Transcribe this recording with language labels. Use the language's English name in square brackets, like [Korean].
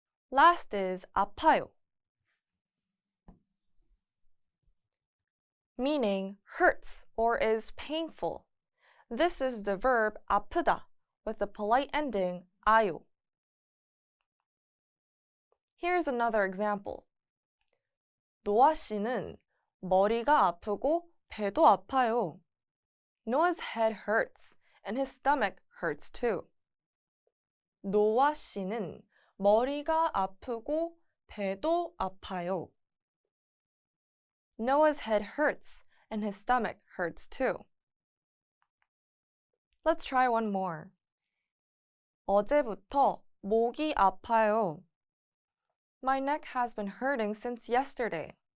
[English] Last is 아파요, meaning hurts or is painful. This is the verb 아프다 with the polite ending 아요. Here's another example. [Korean] 노아 씨는 머리가 아프고 배도 아파요. [English] Noah's head hurts and his stomach hurts too. [Korean] 노아 씨는 머리가 아프고 배도 아파요. [English] Noah's head hurts and his stomach hurts too. Let's try one more. [Korean] 어제부터 목이 아파요. [English] My neck has been hurting since yesterday.